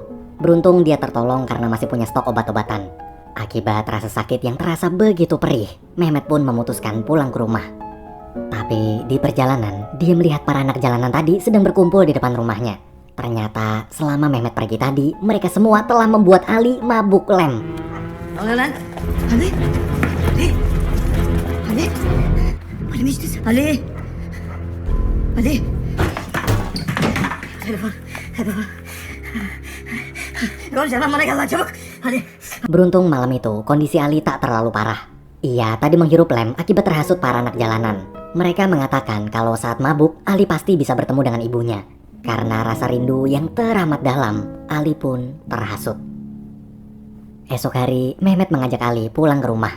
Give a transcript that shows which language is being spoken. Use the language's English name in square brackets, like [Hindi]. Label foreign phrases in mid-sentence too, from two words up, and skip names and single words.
[Indonesian] Beruntung dia tertolong karena masih punya stok obat-obatan. Akibat rasa sakit yang terasa begitu perih, Mehmet pun memutuskan pulang ke rumah. Tapi di perjalanan, dia melihat para anak jalanan tadi sedang berkumpul di depan rumahnya. Ternyata selama Mehmet pergi tadi, mereka semua telah membuat Ali mabuk lem. [Turkish] Ne oluyor lan? Ali! Ali! Ali! Ali mi içtin? Ali! Ali! Telefon! Telefon! Gonca lan bana gel lan çabuk! Ali! [Indonesian] Beruntung malam itu kondisi Ali tak terlalu parah. Ia tadi menghirup lem akibat terhasut para anak jalanan. Mereka mengatakan kalau saat mabuk, Ali pasti bisa bertemu dengan ibunya. Karena rasa rindu yang teramat dalam, Ali pun terhasut. Esok hari, Mehmet mengajak Ali pulang ke rumah.